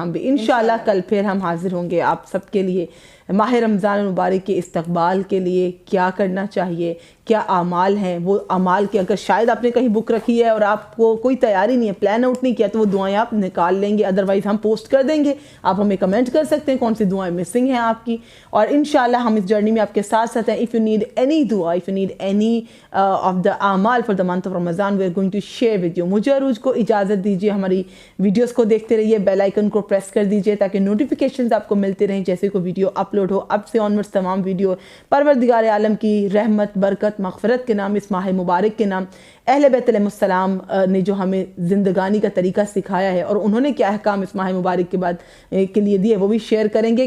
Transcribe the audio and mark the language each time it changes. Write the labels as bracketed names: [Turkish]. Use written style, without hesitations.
[Urdu] ہم بھی انشاءاللہ کل پھر ہم حاضر ہوں گے آپ سب کے لیے ماہ رمضان المبارک کے استقبال کے لیے. کیا کرنا چاہیے, کیا اعمال ہیں, وہ اعمال کے اگر شاید آپ نے کہیں بک رکھی ہے اور آپ کو کوئی تیاری نہیں ہے, پلان آؤٹ نہیں کیا, تو وہ دعائیں آپ نکال لیں گے, ادروائز ہم پوسٹ کر دیں گے. آپ ہمیں کمنٹ کر سکتے ہیں کون سی دعائیں مسنگ ہیں آپ کی, اور انشاءاللہ ہم اس جرنی میں آپ کے ساتھ ساتھ ہیں. [English] if you need any دعا, if you need any of the اعمال for the month of Ramadan, we are going to share with you. [Urdu] مجھے عروج کو اجازت دیجیے, ہماری ویڈیوز کو دیکھتے رہیے, بیل آئیکن کو پریس کر دیجیے تاکہ نوٹیفیکیشنز آپ کو ملتے رہیں جیسے کوئی ویڈیو اپلوڈ ہو. اب سے آنورڈز تمام ویڈیو پروردگار عالم کی رحمت, برکت, مغفرت کے نام, اس ماہ مبارک کے نام, اہل بیت علیہ السلام نے جو ہمیں زندگانی کا طریقہ سکھایا ہے اور انہوں نے کیا احکام اس ماہ مبارک کے بعد کے لیے دیے, وہ بھی شیئر کریں گے.